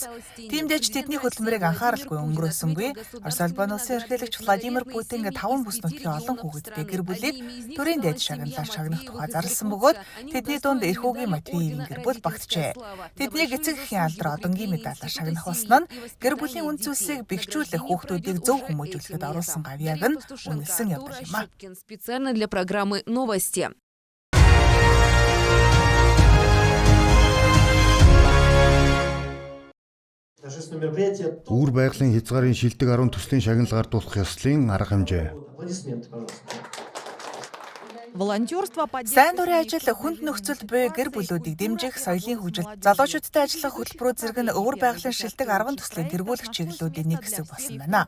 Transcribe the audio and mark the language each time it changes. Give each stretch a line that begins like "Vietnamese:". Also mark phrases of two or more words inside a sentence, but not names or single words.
Mongolian: Тиймдээч тэдний хөдөлмөрийг анхааралгүй өнгөрөөсөнгүй. Орос улбаны улсын ерөнхийлөгч Владимир Путин 5 бүс нутгийн олон хүүхэдтэй гэр бүлийг төрийн дээд шагналаар шагнах тухай зарласан бөгөөд тэдний дунд эрхүүгийн Матвеевийн гэр бүл багтжээ. Тэднийг эцэг эхийн алдар одонгийн медалаар шагнах болсон нь гэр бүлийн үн зүйлсийг бэхжүүлэх хүүхдүүдийг зөв хүмүүжүүлэхэд оруулсан гавьяаг нь үнэлсэн явдал юм а.
Russian: Специально для программы «Новости».
Mongolian: Үүр байгалийн хязгаарын шилдэг 10 төслийн шагнал гардуулах ёслолын арга хэмжээ. Сайн дурын ажил хүнд нөхцөлд буй гэр бүлүүдийг дэмжих, соёлын хөгжилд залуучуудтай ажиллах хөтөлбөрүүд зэрэг нь өвөр байгалийн шилдэг 10 төслийн тэргүүлэх чиглэлүүдийн нэг хэсэг болсон байна.